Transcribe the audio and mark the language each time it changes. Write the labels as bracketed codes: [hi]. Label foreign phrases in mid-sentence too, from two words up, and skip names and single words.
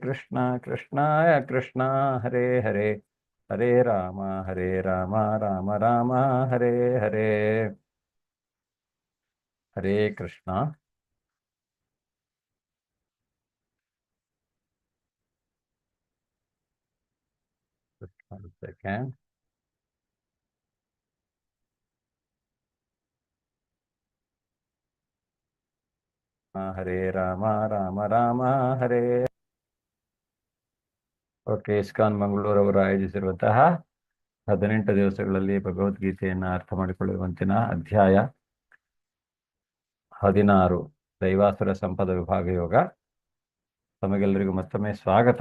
[sa] कृष्ण कृष्णाय कृष्ण हरे हरे हरे राम राम राम हरे हरे हरे कृष्ण सेकेंड हरे राम राम हरे [kn] ಓಕೆ ಇಸ್ಕಾನ್ ಮಂಗಳೂರವರು ಆಯೋಜಿಸಿರುವಂತಹ 18 ದಿವಸಗಳಲ್ಲಿ ಭಗವದ್ಗೀತೆಯನ್ನು ಅರ್ಥ ಮಾಡಿಕೊಳ್ಳುವಂತಿನ ಅಧ್ಯಾಯ 16 ದೈವಾಸುರ ಸಂಪದ ವಿಭಾಗ ಯೋಗ. ತಮಗೆಲ್ಲರಿಗೂ ಮತ್ತೊಮ್ಮೆ ಸ್ವಾಗತ.